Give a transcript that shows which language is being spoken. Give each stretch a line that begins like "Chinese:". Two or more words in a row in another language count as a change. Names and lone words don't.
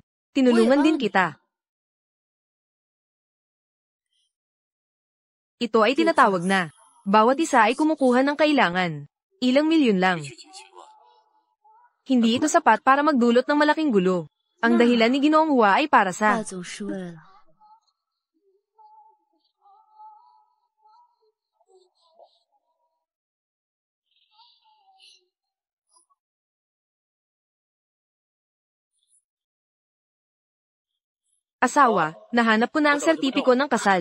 Filipino: Tinulungan din kita. Ito ay tinatawag na. Bawat isa ay kumukuha ng kailangan. Ilang milyon lang. Hindi ito sapat para magdulot ng malaking gulo. Ang dahilan ni Ginoong Hua ay para
Chinese: 霸
Filipino: sa
Chinese: 总是为了
Filipino: asawa. Nahanap ko na ang sertipiko ng kasal.